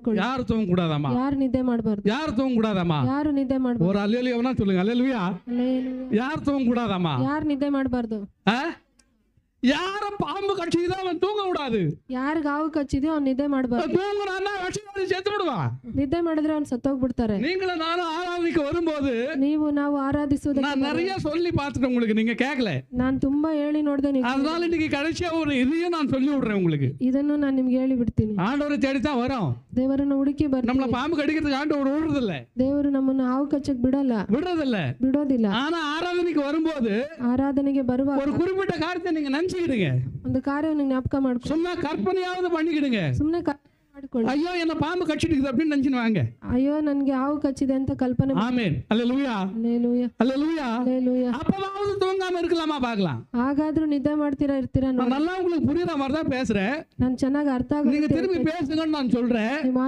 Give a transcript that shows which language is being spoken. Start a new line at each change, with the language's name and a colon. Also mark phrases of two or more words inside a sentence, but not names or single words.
Kannada: ಮಾಡ್ಕೊಳ್ಳಿ.
Tamil: யாரு தூங்க கூடாதாமா?
Kannada: ಯಾರು ನಿದ್ದೆ ಮಾಡಬಾರ್ದು.
Tamil: யாரு தூங்க கூடாதாமா?
Kannada: ಯಾರು ನಿದ್ದೆ ಮಾಡಬಾರ್ದು.
Tamil: ஒரு அல்லேலூயாவனா சொல்லுங்க. அல்லேலூயா. யாரு தூங்க கூடாதாமா?
Kannada: ಯಾರು ನಿದ್ದೆ ಮಾಡಬಾರ್ದು.
Tamil: யார பாம்பு கட்சிதான் அவன் தூங்க கூடாது.
Kannada: ಯಾರಿಗೆ ಹಾವು ಕಚ್ಚಿದೆಯೋ ಅವ್ನು ನಿದ್ದೆ ಮಾಡಬಾರ್ದು.
Tamil: தூங்குறான்னா விஷயத்தை செத்து விடுவான்.
Kannada: ನಿದ್ದೆ ಮಾಡಿದ್ರೆ ಅವ್ನು ಸತ್ತೋಗ್ಬಿಡ್ತಾರೆ.
Tamil: நீங்களும் நானும் ஆராதனைக்கு வரும்போது
Kannada: ನಾವು ಆರಾಧಿಸುವುದಕ್ಕೆ
Tamil: நான் நிறைய சொல்லி பார்த்துட்டேன், உங்களுக்கு நீங்க கேட்கல.
Kannada: ನಾನು ತುಂಬಾ ಹೇಳಿ ನೋಡಿದೆ.
Tamil: அதனால இன்னைக்கு கடைசியா ஒரு இதையும் நான் சொல்லி விடுறேன் உங்களுக்கு.
Kannada: ಇದನ್ನು ನಾನು ನಿಮ್ಗೆ ಹೇಳಿ ಬಿಡ್ತೀನಿ.
Tamil: ஆண்டவரை தேடித்தான் வரோம்.
Kannada: ದೇವರನ್ನ ಹುಡುಕಿ ಬರ್ತೀವಿ.
Tamil: நம்மள பாம்பு கடிக்கிறதுக்கு ஆண்டவர் விடுறதில்ல.
Kannada: ದೇವರು ನಮ್ಮನ್ನು ಹಾವು ಕಚ್ಚಕ್ ಬಿಡೋದಿಲ್ಲ.
Tamil: ஆனா ಆರಾಧನೆಗೆ வரும்போது
Kannada: ಆರಾಧನೆಗೆ ಬರುವಾಗ
Tamil: ஒரு குறிப்பிட்ட காரியத்தை நீங்க நினைச்சுக்கிடுங்க.
Kannada: ಒಂದು ಕಾರ್ಯವನ್ನು ಜ್ಞಾಪಕ ಮಾಡ್ಕೊಳ್ಳಿ.
Tamil: சும்மா கற்பனையாவது பண்ணிக்கிடுங்க.
Kannada: ಸುಮ್ಮನೆ ಮಾಡಿಕೊಳ್ಳಿ.
Tamil: ஐயோ என்ன பாம்பு கடிச்சிடுது அப்படின்னு நினைச்சுன்னு வாங்க.
Kannada: ಅಯ್ಯೋ ನನ್ಗೆ ಹಾವು ಕಚ್ಚಿದೆ ಅಂತ ಕಲ್ಪನೆ.
Tamil: ஆமென். அல்லேலூயா. அல்லேலூயா. அல்லேலூயா. அல்லேலூயா. அப்பவாவது தூங்காம இருக்கலாமா பார்க்கலாம்.
Kannada: ಹಾಗಾದ್ರೂ ನಿದ್ದೆ ಮಾಡ್ತೀರಾ
Tamil: நான் நல்லா உங்களுக்கு புரியுற மாதிரி தான் பேசுறேன்.
Kannada: ನಾನು ಚೆನ್ನಾಗಿ ಅರ್ಥ
Tamil: நீங்க திரும்பி பேசுங்கன்னு நான் சொல்றேன்.